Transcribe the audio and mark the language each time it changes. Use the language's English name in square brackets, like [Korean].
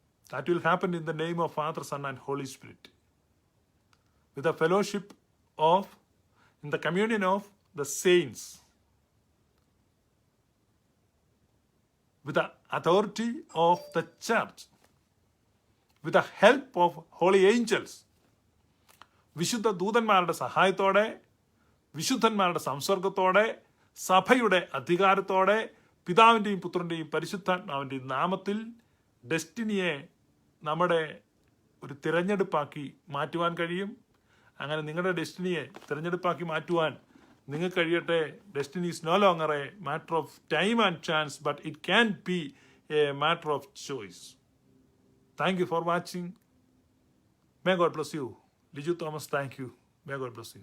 [English] That will happen in the name of Father, Son and Holy Spirit, with the fellowship of, in the communion of the saints, with the authority of the church, with the help of holy angels. [Malayalam] വിശുദ്ധ ദൂതന്മാരുടെ സഹായത്തോടെ, വിശുദ്ധന്മാരുടെ സംസർഗത്തോടെ, സഭയുടെ അധികാരത്തോടെ, പിതാവിൻ്റെയും പുത്രൻ്റെയും പരിശുദ്ധാത്മാവിൻ്റെയും നാമത്തിൽ ഡെസ്റ്റിനിയെ നമ്മുടെ ഒരു തിരഞ്ഞെടുപ്പാക്കി മാറ്റുവാൻ കഴിയും. അങ്ങനെ നിങ്ങളുടെ ഡെസ്റ്റിനിയെ തിരഞ്ഞെടുപ്പാക്കി മാറ്റുവാൻ നിങ്ങൾക്ക് കഴിയട്ടെ. [English] Destiny is no longer a matter of time and chance, but it can be a matter of choice. Thank you for watching. May God bless you. Liju Thomas, thank you. May God bless you.